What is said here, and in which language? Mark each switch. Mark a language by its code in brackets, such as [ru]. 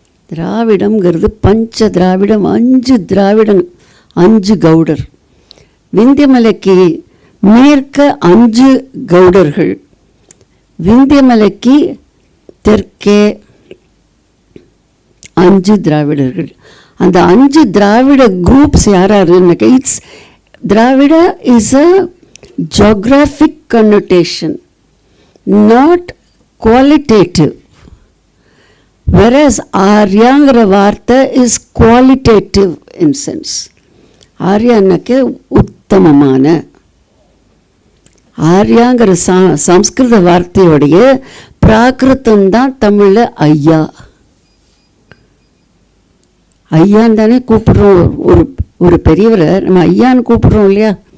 [ta] திராவிடம்ங்கிறது பஞ்ச திராவிடம், 5 திராவிடம், 5 கவுடர். விந்தியமலைக்கு மேற்க 5 கவுடர்கள், விந்தியமலைக்கு தெற்கே 5 திராவிடர்கள். அந்த 5 திராவிட groups யாராருன்னாக்க, it's [en] Dravida is a geographic connotation, not qualitative. Whereas Aryangra Vartha is qualitative in sense. Aryanake uttamamana. [ta] ஆரியாங்கிற சம்ஸ்கிருத வார்த்தையோடைய பிராகிருத்தம் தான் தமிழில் ஐயா. ஐயான்னு தானே கூப்பிடுறோம். ஒரு பெரியவரை நம்ம ஐயான்னு கூப்பிடுறோம் இல்லையா?